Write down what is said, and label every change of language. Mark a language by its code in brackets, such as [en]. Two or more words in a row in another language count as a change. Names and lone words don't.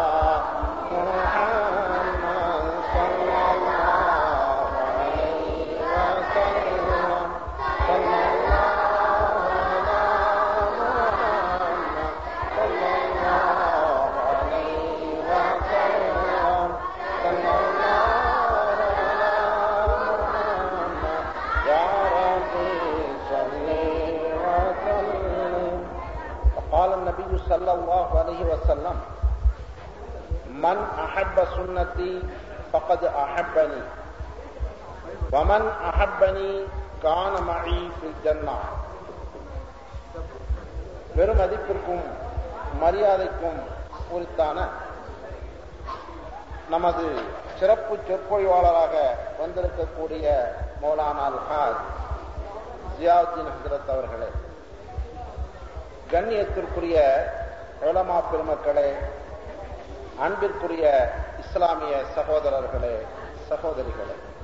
[ar] محمد صلى الله عليه وسلم صلى الله على محمد صلى الله عليه وسلم صلى الله على محمد يا ربي صل وسلم. وقال النبي صلى الله عليه وسلم من أحب سنتي فقد أحبني ومن أحبني كان معي في الجنة. [ta] பெரும் மதிப்பிற்கும் மரியாதைக்கும் உரித்தான நமது சிறப்பு சொற்பொழிவாளராக வந்திருக்கக்கூடிய மௌலானா அல்-ஹாஜ் ஜியாவுத்தீன் ஹஜ்ரத் அவர்களே, கண்ணியத்திற்குரிய உலமா பெருமக்களே, அன்பிற்குரிய இஸ்லாமிய சகோதரர்களே, சகோதரிகளே,